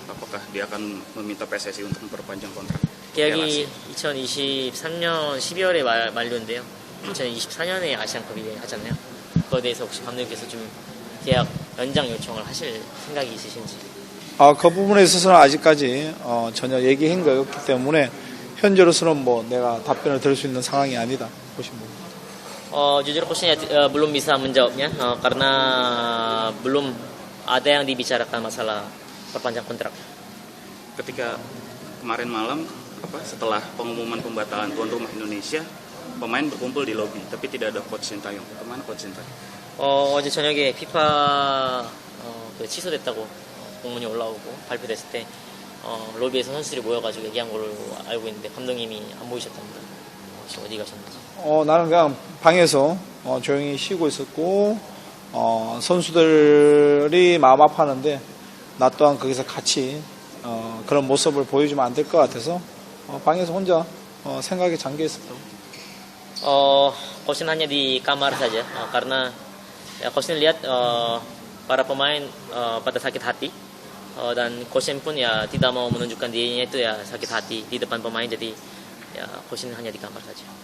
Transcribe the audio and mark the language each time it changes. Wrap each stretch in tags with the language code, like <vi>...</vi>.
<id>Apakah dia akan meminta PSSI untuk memperpanjang kontrak?</id> <ko>계약이 2023년 12월에 만료인데요. 2024년에 아시안컵이 하잖아요. 그거에 대해서 혹시 감독님께서 좀 계약 연장 요청을 하실 생각이 있으신지? 그 부분에 있어서는 아직까지 전혀 얘기한 거 없기 때문에 현재로서는 뭐 내가 답변을 드릴 수 있는 상황이 아니다 보시면 됩니다.</ko> <id>Jujur coachnya belum bisa menjawabnya karena belum ada yang dibicarakan masalah perpanjang kontrak. Ketika kemarin malam setelah pengumuman pembatalan tuan rumah Indonesia, pemain berkumpul di lobi tapi tidak ada coach Sintayong. Kemana coach Sintayong?</id> <ko>어제 저녁에 FIFA 취소됐다고 공문이 올라오고 발표됐을 때 로비에서 선수들이 모여가지고 얘기한 걸로 알고 있는데 감독님이 안 보이셨답니다. 혹시 어디 가셨는지? 나는 그냥 방에서 조용히 쉬고 있었고 선수들이 마음 아파하는데 나 또한 거기서 같이 그런 모습을 보여주면 안 될 것 같아서 방에서 혼자 생각에 잠겨 있었다고.</ko> <id>coachnya hanya di kamar saja karena ya coachnya lihat para pemain pada sakit hati, dan coachnya pun ya tidak mau menunjukkan dirinya itu ya sakit hati di depan pemain, jadi ya coachnya hanya di kamar saja.</id>